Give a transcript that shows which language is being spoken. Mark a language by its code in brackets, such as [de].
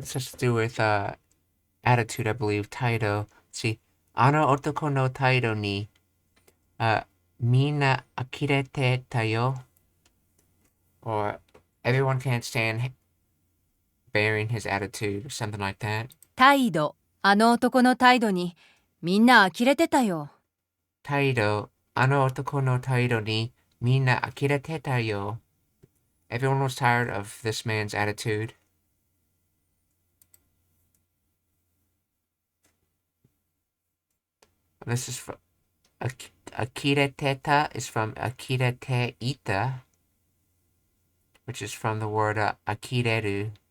[en] This has to do with attitude, I believe. [ja] 態度。 See, あの男の態度に、みんな呆れてたよ。 [en] Or everyone can't stand bearing his attitude, or something like that. [ja] 態度。あの男の態度にみんな呆れてたよ。態度。あの男の態度にみんな呆れてたよ。 [en] Everyone was tired of this man's attitude. This is from akireteta is from akirete ita, which is from the word akireru.